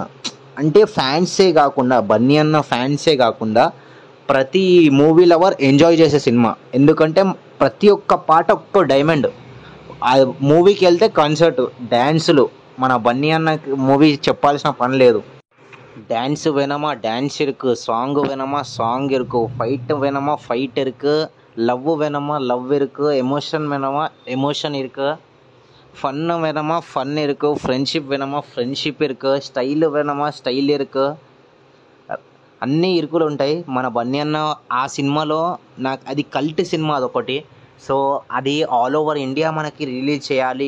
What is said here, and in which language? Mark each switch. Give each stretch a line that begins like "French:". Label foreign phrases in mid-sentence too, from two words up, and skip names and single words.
Telugu: అంటే ఫ్యాన్సే కాకుండా, బన్నీ అన్న ఫ్యాన్సే కాకుండా ప్రతి
English: movie lover
Telugu: ఎంజాయ్ చేసే సినిమా. ఎందుకంటే ప్రతి ఒక్క పాట ఒక్క డైమండ్. ఆ మూవీకి వెళ్తే కన్సర్ట్, డ్యాన్సులు. మన బన్నీ అన్న మూవీ చెప్పాల్సిన పని లేదు.
Tamil: డ్యాన్స్ வேணுமா డ్యాన్స్ இருக்கு, சாங் வேணுமா சாங் இருக்கு, ஃபைட் வேணுமா ஃபைட் இருக்கு, லவ் வேணுமா லவ் இருக்கு, எமோஷன் வேணுமா எமோஷன் இருக்கு, ஃபன் வேணமா ஃபன் இருக்கு, ஃப்ரெண்ட்ஷிப் வேணமா ஃப்ரெண்ட்ஷிப் இருக்கு, ஸ்டைல் வேணமா ஸ்டைல் இருக்கு,
Telugu: అన్నీ ఇరుకులు ఉంటాయి మన బన్నీ అన్న ఆ సినిమాలో. నాకు అది కల్ట్ సినిమా అదొకటి. సో అది
English: all over India
Telugu: మనకి రిలీజ్ చేయాలి.